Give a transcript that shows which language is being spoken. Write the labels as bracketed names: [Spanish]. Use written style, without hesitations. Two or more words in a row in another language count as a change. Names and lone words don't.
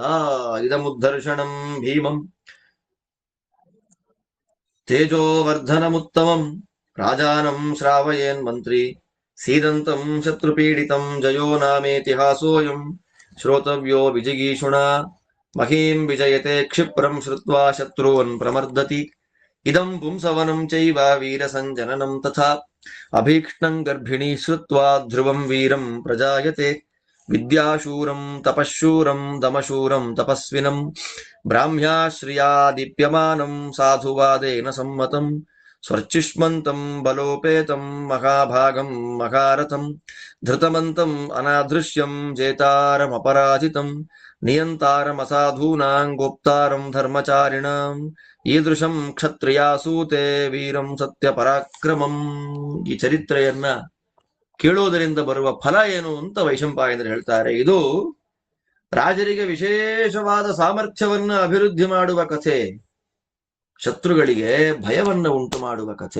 [Sanskrit] ಇದಮುದ್ಧರ್ಷಣಂ ಭೀಮಂ ತೇಜೋವರ್ಧನಮುತ್ತಮಂ ರಾಜಾನಂ ಶ್ರಾವಯೇನ್ ಮಂತ್ರಿ ಸೀದಂತಂ ಶತ್ರುಪೀಡಿತಂ ಜಯೋ ನಾಮೇತಿಹಾಸೋಯಂ ಶ್ರೋತವ್ಯೋ ವಿಜಿಗೀಷುಣ ಮಹೀಂ ವಿಜಯತೆ ಕ್ಷಿಪ್ರಂ ಶ್ರುತ್ವಾ ಶತ್ರುವನ್ ಪ್ರಮರ್ದತಿ ಇದಂ ಪುಂಸವನಂ ಚೈವ ವೀರಸಂಜನನಂ ತಥಾ ಅಭೀಕ್ಷ್ಣಂ ಗರ್ಭಿಣೀ ಶ್ರುತ್ವಾ ಧ್ರುವಂ ವೀರಂ ಪ್ರಜಾಯತೆ ವಿದ್ಯಾಶೂರಂ ತಪಶೂರಂ ದಮಶೂರಂ ತಪಸ್ವಿನಂ ಬ್ರಾಹ್ಮ್ಯಾಶ್ರಿಯಾ ದೀಪ್ಯಮಾನಂ ಸಾಧುವಾದೇನ ಸಮ್ಮತಂ ಸ್ವರ್ಚಿಷ್ಮಂತಂ ಬಲೋಪೇತಂ ಮಹಾಭಾಗಂ ಮಹಾರಥಂ ಧೃತಮಂತಂ ಅನಾದೃಶ್ಯಂ ಜೇತಾರಮಪರಾಜಿತಂ ನಿಯಂತಾರಮಸಾಧೂನಾಂ ಗೋಪ್ತಾರಂ ಧರ್ಮಚಾರಿಣಾಂ ಈದೃಶಂ ಕ್ಷತ್ರಿಯಾಸೂತೆ ವೀರಂ ಸತ್ಯ ಪರಾಕ್ರಮಂ. [Kannada] ಈ ಚರಿತ್ರೆಯನ್ನ ಕೇಳೋದರಿಂದ ಬರುವ ಫಲ ಏನು ಅಂತ ವೈಶಂಪಾಯನರು ಹೇಳ್ತಾರೆ. ಇದು ರಾಜರಿಗೆ ವಿಶೇಷವಾದ ಸಾಮರ್ಥ್ಯವನ್ನ ಅಭಿವೃದ್ಧಿ ಮಾಡುವ ಕಥೆ, ಶತ್ರುಗಳಿಗೆ ಭಯವನ್ನ ಉಂಟು ಮಾಡುವ ಕಥೆ.